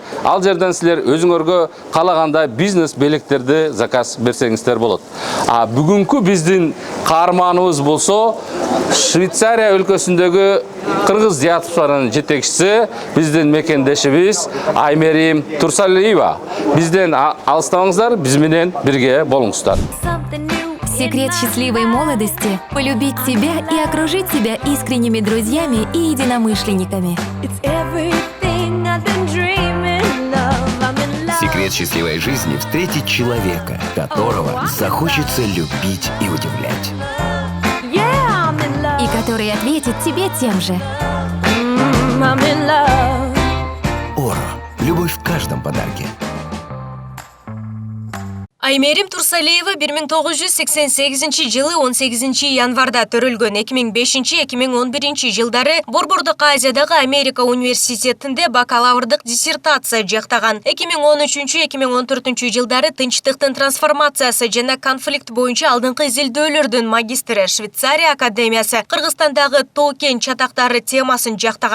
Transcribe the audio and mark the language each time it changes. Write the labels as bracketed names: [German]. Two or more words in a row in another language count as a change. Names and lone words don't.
[Kyrgyz] Ал жерден силер өзүңөргө каалагандай бизнес белектерди заказ берсеңиздер болот. Бүгүнкү биздин каарманыбыз болсо Швейцария өлкөсүндөгү кыргыз диаспоранын жетекчиси, биздин мекендешибиз Аймерим Турсалиева. Бизден алыстабаңыздар, биз менен бирге болуңуздар. [Russian] Секрет счастливой молодости – полюбить себя и окружить себя искренними друзьями и единомышленниками. Секрет счастливой жизни – встретить человека, которого захочется любить и удивлять. И который ответит тебе тем же. Oro. Любовь в каждом подарке. [Kyrgyz] Аймерим Турсалиева 1988 жылы 18 январда төрөлгөн. 2005-2011 жылдары Борбордук Азиядагы Америка университетинде бакалаврдык диссертация жактаган. 2013-2014 жылдары тынчтыктын трансформациясы жана конфликт боюнча алдыңкы изилдөөлөрдүн магистри, Швейцария академиясы Кыргызстандагы тоо-кен чатактары темасын жактаган.